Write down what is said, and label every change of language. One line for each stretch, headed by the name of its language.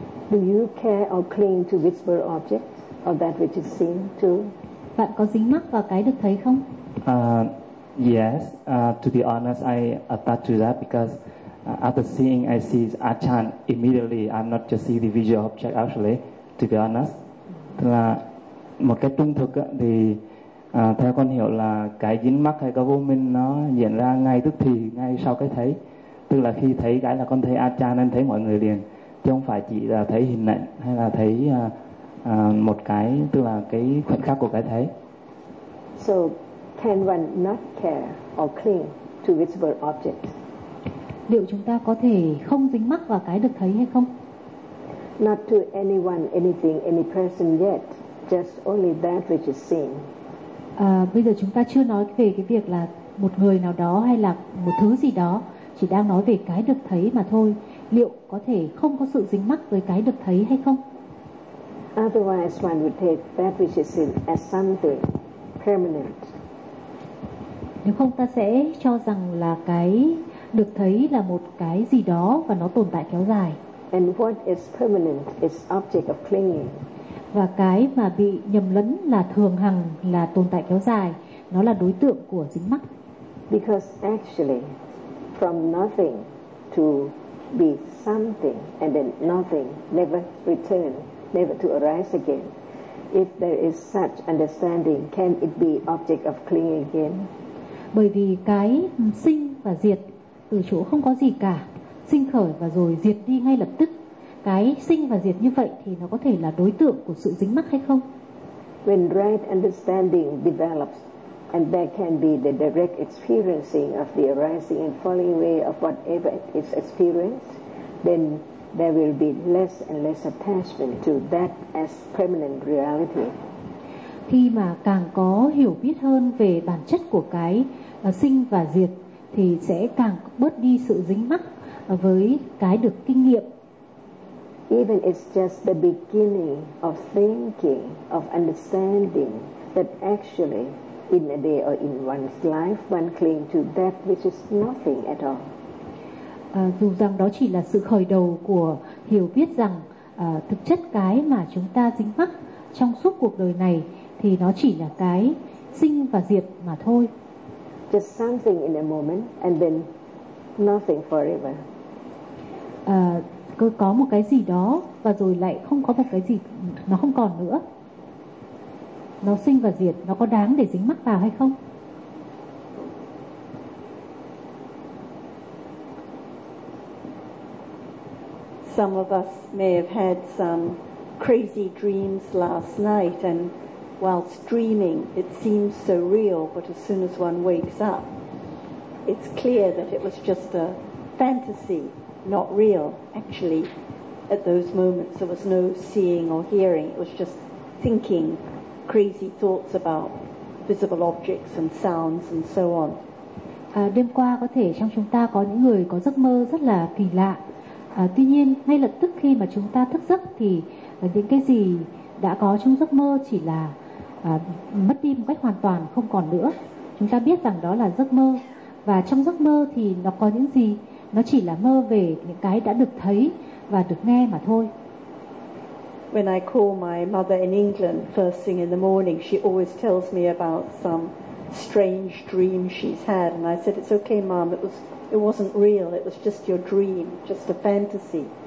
English: Do you care or cling to visible object or that which is seen too?
Vietnamese: Bạn có dính mắc vào cái được thấy không?
English: Yes, to be honest, I attach to that because after seeing, I see Achan immediately. I'm not just see the visual object actually, to be honest.
Vietnamese: Tức là một cái trung thực thì theo con hiểu là cái dính mắc hay cái vô minh nó diễn ra ngay tức thì, ngay sau cái thấy. Tức là khi thấy cái là con thấy Achan, nên thấy mọi người liền. Chứ không phải chỉ là thấy hình ảnh hay là thấy một cái, tức là cái khoảnh khắc của cái thấy.
English: So can one not care or cling to visible objects?
Vietnamese: Liệu chúng ta có thể không dính mắc vào cái được thấy hay không?
English: Not to anyone, anything, any person yet, just only that which is seen.
Vietnamese: Bây giờ chúng ta chưa nói về cái việc là một người nào đó hay là một thứ gì đó, chỉ đang nói về cái được thấy mà thôi. Liệu có thể không có sự dính mắc với cái được thấy hay không?
English: Otherwise one would take that which is seen as something permanent.
Vietnamese: Nếu không, ta sẽ cho rằng là cái được thấy là một cái gì đó và nó tồn tại kéo dài.
English: And what is permanent is object of clinging.
Vietnamese: Và cái mà bị nhầm lẫn là thường hằng, là tồn tại kéo dài, nó là đối tượng của dính mắc.
English: Because actually from nothing to be something and then nothing, never return, never to arise again. If there is such understanding, can it be object of clinging again?
Vietnamese: Bởi vì cái sinh và diệt từ chỗ không có gì cả, sinh khởi và rồi diệt đi ngay lập tức. Cái sinh và diệt như vậy thì nó có thể là đối tượng của sự dính mắc hay không?
English: When right understanding develops and there can be the direct experiencing of the arising and falling away of whatever is experienced, then there will be less and less attachment to that as permanent reality.
Vietnamese: Khi mà càng có hiểu biết hơn về bản chất của cái sinh và diệt thì sẽ càng bớt đi sự dính mắc với cái được kinh nghiệm.
English: Even it's just the beginning of thinking, of understanding that actually in a day or in one's life one cling to that which is nothing at all.
Vietnamese: Dù rằng đó chỉ là sự khởi đầu của hiểu biết rằng thực chất cái mà chúng ta dính mắc trong suốt cuộc đời này thì nó chỉ là cái sinh và diệt mà thôi.
English: Just something in a moment and then nothing forever.
Vietnamese: Cứ có một cái gì đó và rồi lại không có một cái gì, nó không còn nữa. Nó sinh và diệt, nó có đáng để dính mắc vào hay không?
English: Some of us may have had some crazy dreams last night, and whilst dreaming it seems so real, but as soon as one wakes up it's clear that it was just a fantasy, not real. Actually at those moments there was no seeing or hearing, it was just thinking crazy thoughts about visible objects and sounds and so on.
Vietnamese: Đêm qua có thể trong chúng ta có những người có giấc mơ rất là kỳ lạ. Tuy nhiên ngay lập tức khi mà chúng ta thức giấc thì những cái gì đã có trong giấc mơ chỉ là mất đi một cách hoàn toàn, không còn nữa. Chúng ta biết rằng đó là giấc mơ, và trong giấc mơ thì nó có những gì, nó chỉ là mơ về những cái đã được thấy và được nghe mà thôi.
English: when I call my mother in England first thing in the morning, she always tells me about some strange dream she's had. And I said, it's okay, Mom, it wasn't real, it was just your dream, just a fantasy.